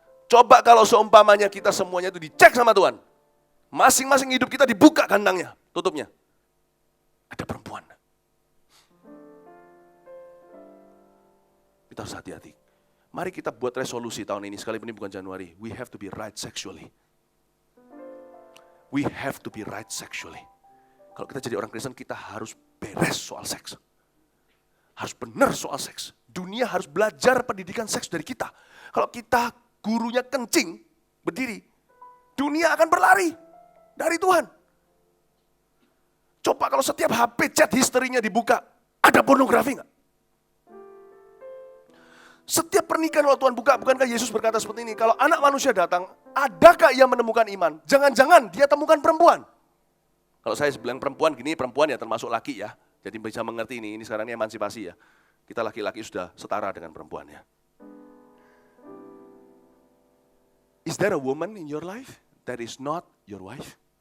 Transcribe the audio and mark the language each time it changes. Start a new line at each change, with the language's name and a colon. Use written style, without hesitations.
Indonesian: Coba kalau seumpamanya kita semuanya itu dicek sama Tuhan. Masing-masing hidup kita dibuka gantangnya, tutupnya. Ada perempuan. Kita harus hati-hati. Mari kita buat resolusi tahun ini, sekalipun ini bukan Januari.
English: We have to be right sexually. We have to be right sexually.
Indonesian: Kalau kita jadi orang Kristen, kita harus beres soal seks. Harus benar soal seks. Dunia harus belajar pendidikan seks dari kita. Kalau kita gurunya kencing, berdiri, dunia akan berlari dari Tuhan. Coba kalau setiap HP chat histerinya dibuka, ada pornografi nggak? Setiap pernikahan kalau Tuhan buka, bukankah Yesus berkata seperti ini, kalau anak manusia datang, adakah ia menemukan iman? Jangan-jangan dia temukan perempuan. Kalau saya bilang perempuan, gini perempuan ya termasuk laki ya. Jadi bisa mengerti ini sekarang ini emansipasi ya. Kita laki-laki sudah setara dengan perempuan ya.
English: Is there a woman in your life that is not your wife?